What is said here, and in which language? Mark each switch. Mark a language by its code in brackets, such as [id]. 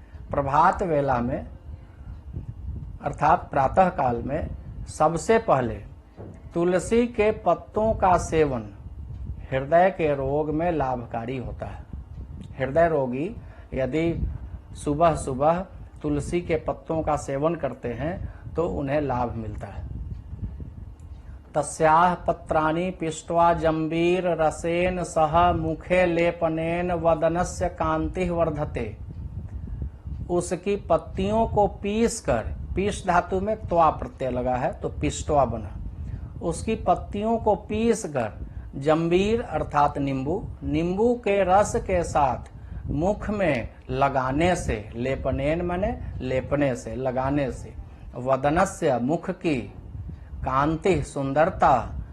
[hi] प्रभात वेला में अर्थात प्रातः काल में सबसे पहले तुलसी के पत्तों का सेवन हृदय के रोग में लाभकारी होता है। हृदय रोगी यदि सुबह सुबह तुलसी के पत्तों का सेवन करते हैं तो उन्हें लाभ मिलता है। [sa] तस्याः पत्राणि पिष्ट्वा जंबीर रसेन सह मुखे लेपनेन वदनस्य कांतिः वर्धते। [hi] उसकी पत्तियों को पीस कर, पीस धातु में त्वा प्रत्यय लगा है तो पिष्टवा बना, उसकी पत्तियों को पीस कर जंबीर अर्थात नींबू, नींबू के रस के साथ मुख में लगाने से, लेपनेन माने लेपने से, लगाने से, वदनस्य मुख की, कांति सुंदरता,